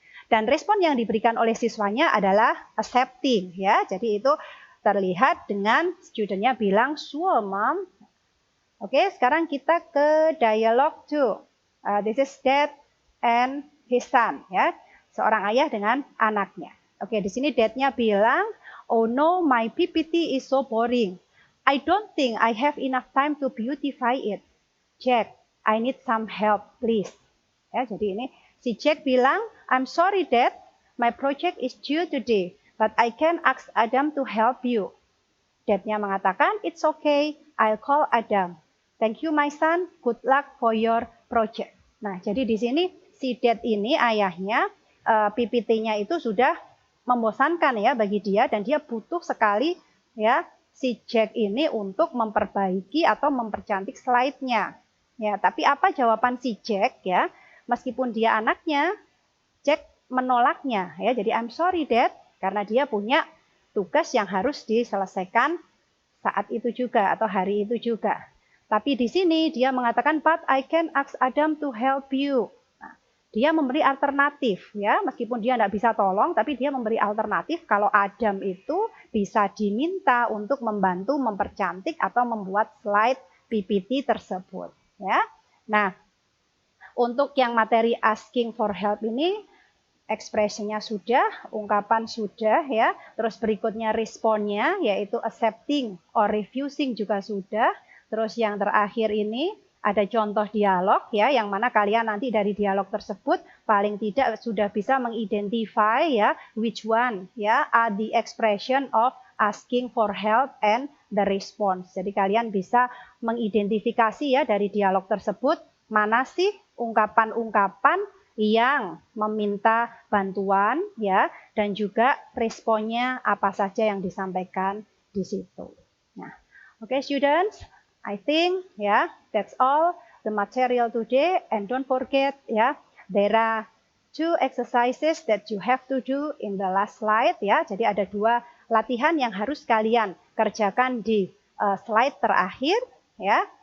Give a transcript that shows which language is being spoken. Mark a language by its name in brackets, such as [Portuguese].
[Indonesian] Dan respon yang diberikan oleh siswanya adalah accepting ya, jadi itu terlihat dengan studentnya bilang [English] sure mom. [Indonesian] Oke, sekarang kita ke dialog 2. [English] This is dad and his son, [Indonesian] ya, seorang ayah dengan anaknya. Oke, di sini dadnya bilang, [English] oh no, my PPT is so boring. I don't think I have enough time to beautify it. Jack, I need some help, please. [Indonesian] Ya, jadi ini si Jack bilang, [English] I'm sorry dad, my project is due today, but I can ask Adam to help you. [Indonesian] Dadnya mengatakan, [English] it's okay, I'll call Adam. Thank you my son, good luck for your project. [Indonesian] Nah, jadi di sini si dad ini ayahnya PPT-nya itu sudah membosankan ya bagi dia, dan dia butuh sekali ya si Jack ini untuk memperbaiki atau mempercantik slide-nya. Ya, tapi apa jawaban si Jack ya? Meskipun dia anaknya, Jack menolaknya ya. Jadi [English] I'm sorry dad, [Indonesian] karena dia punya tugas yang harus diselesaikan saat itu juga atau hari itu juga. Tapi di sini dia mengatakan, [English] but I can ask Adam to help you. [Indonesian] Nah, dia memberi alternatif ya, meskipun dia tidak bisa tolong, tapi dia memberi alternatif kalau Adam itu bisa diminta untuk membantu mempercantik atau membuat slide PPT tersebut. Ya, nah untuk yang materi asking for help ini ekspresinya sudah, ungkapan sudah ya. Terus berikutnya responnya yaitu accepting or refusing juga sudah. Terus yang terakhir ini ada contoh dialog ya, yang mana kalian nanti dari dialog tersebut paling tidak sudah bisa mengidentify ya [English] which one ya are the expression of asking for help and the response. [Indonesian] Jadi kalian bisa mengidentifikasi ya dari dialog tersebut mana sih ungkapan-ungkapan yang meminta bantuan ya, dan juga responnya apa saja yang disampaikan di situ. [English] Nah, okay, students, I think that's all the material today, and don't forget there are 2 exercises that you have to do in the last slide ya. [Indonesian] Jadi ada 2 latihan yang harus kalian kerjakan di slide terakhir ya.